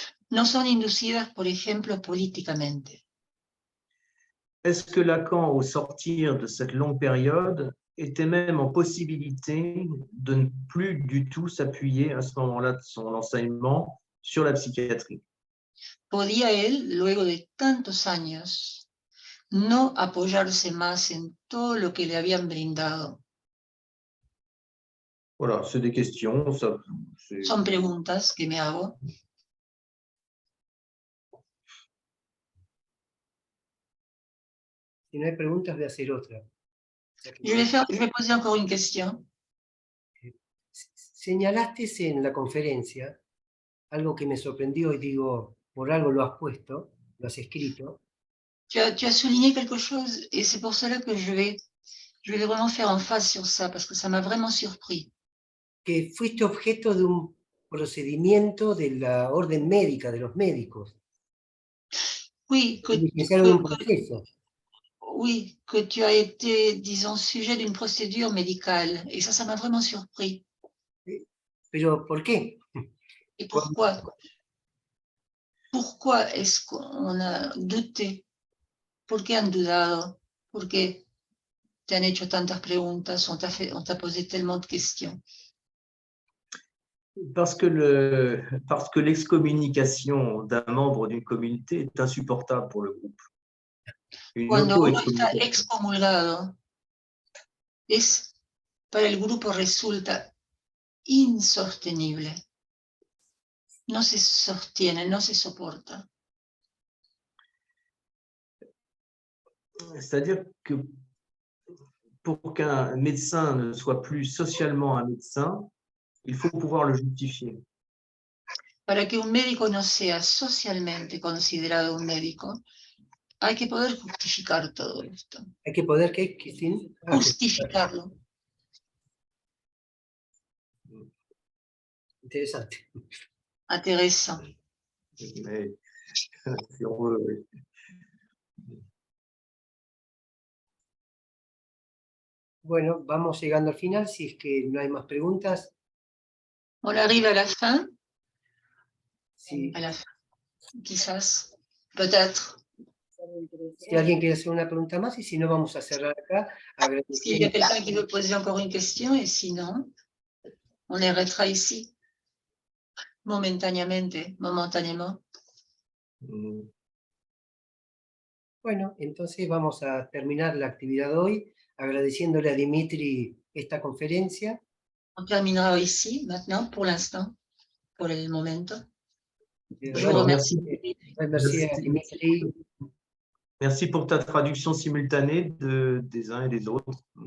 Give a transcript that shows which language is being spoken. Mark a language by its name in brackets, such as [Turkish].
[Spanish] no son inducidas, por ejemplo, políticamente. [French] Est-ce que Lacan, au sortir de cette longue période, était même en possibilité de ne plus du tout s'appuyer à ce moment-là de son enseignement sur la psychiatrie? [Spanish] ¿Podía él, luego de tantos años, no apoyarse más en todo lo que le habían brindado? [French] Voilà, c'est des questions. [Spanish] Son preguntas que me hago. Si no hay preguntas, voy a hacer otra. [French] Je vais poser encore une question. [Spanish] Señalaste en la conferencia algo que me sorprendió y digo, por algo lo has puesto, lo has escrito. [French] Tu as souligné quelque chose et c'est pour cela que je vais vraiment faire en face sur ça parce que ça m'a vraiment surpris. [Spanish] Que fuiste objeto de un procedimiento de la orden médica, de los médicos. [French] Oui, [Spanish] Iniciaron un proceso. [French] oui, que tu as été, disons, sujet d'une procédure médicale. Et ça m'a vraiment surpris. [Spanish] Pero, ¿por qué? [French] Et pourquoi? Pourquoi est-ce qu'on a douté? [Spanish] ¿Por qué han dudado? ¿Por qué te han hecho tantas preguntas? [French] On t'a posé tellement de questions. Parce que l'excommunication d'un membre d'une communauté est insupportable pour le groupe. [Spanish] Cuando uno está excomulgado, para el grupo resulta insostenible. No se sostiene, no se soporta. [French] C'est-à-dire que pour qu'un médecin ne soit plus socialement un médecin, il faut pouvoir le justifier. [Spanish] Para que un médico no sea socialmente considerado un médico, hay que poder justificar todo esto. Hay que poder, ¿qué, Cristina? Justificarlo. Interesante. [French] Intéressant. Mais, si on veut, oui. [Spanish] Bueno, vamos llegando al final, si es que no hay más preguntas. [French] On arrive à la fin. [Spanish] Si, [French] À la fin. [Spanish] Quizás. [French] Peut-être. [Spanish] si alguien quiere hacer una pregunta más, y si no, vamos a cerrar acá. [French] S'il y a quelqu'un qui veut poser encore une question, et sinon, on arrêtera ici. Momentanément. [Spanish] Bueno, entonces vamos a terminar la actividad de hoy agradeciéndole a Dimitri esta conferencia. [French] On terminera ici, maintenant, pour l'instant, pour le momento. Je vous [Spanish] Bueno, [French] remercie. merci a Dimitri. Merci pour ta traduction simultanée des uns et des autres.